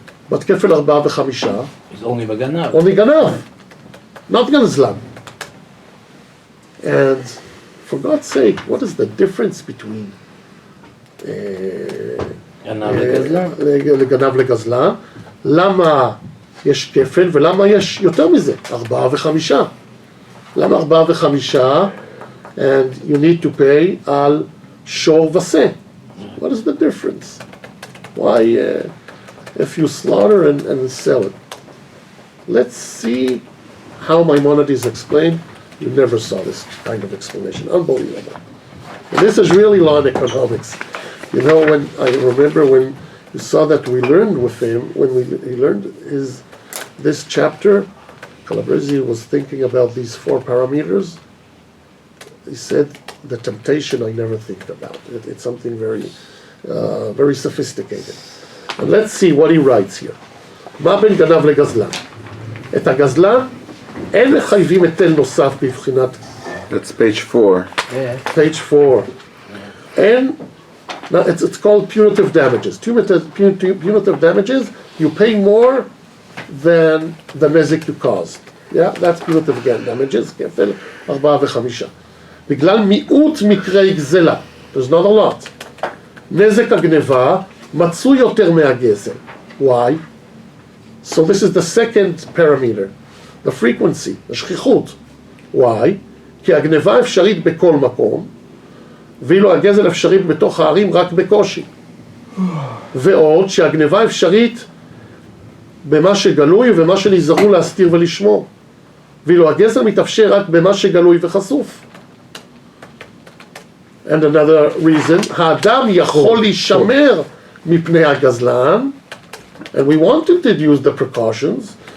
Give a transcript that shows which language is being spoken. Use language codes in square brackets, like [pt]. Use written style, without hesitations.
[en] But kefel 4 ו5 is only Ganav. Only Ganav, not Gazlan. And for God's sake, what is the difference between [he] לגנב לגזלה? למה יש כפל ולמה יש יותר מזה, 4 ו5? למה 4 ו5? [en] And you need to pay [he] על שור ושה. [en] What is the difference? Why, if you slaughter and sell it? Let's see how Maimonides explained. You never saw this kind of explanation. Unbelievable. And this is really law and economics. You know, when I remember when you saw that we learned with him, when he learned this chapter, Calabresi was thinking about these 4 parameters. He said, the temptation I never think about. It's something very, very sophisticated. And let's see what he writes here. [he] מה בין גנב לגזלן? את הגזלן אין מחייבים היטל נוסף בבחינת... [en] That's page 4. Page 4. And now it's called punitive damages. Punitive damages, you pay more than the nezik you caused. Yeah, that's punitive damages. [he] כפל 4 ו5. בגלל מיעוט מקרי גזלה. [en] There's not a lot. [he] נזק הגנבה מצוי יותר מהגזל. [en] Why? So this is the second parameter. The frequency, השכיחות. Why? [he] כי הגנבה אפשרית בכל מקום, ואילו הגזל אפשרית בתוך הערים רק בקושי. ועוד שהגנבה אפשרית במה שגלוי ומה שנזהרו להסתיר ולשמור. ואילו הגזל מתאפשר רק במה שגלוי וחשוף. [en] And another reason, [he] האדם יכול להישמר מפני הגזלן, [en] and we want to deduce the precautions.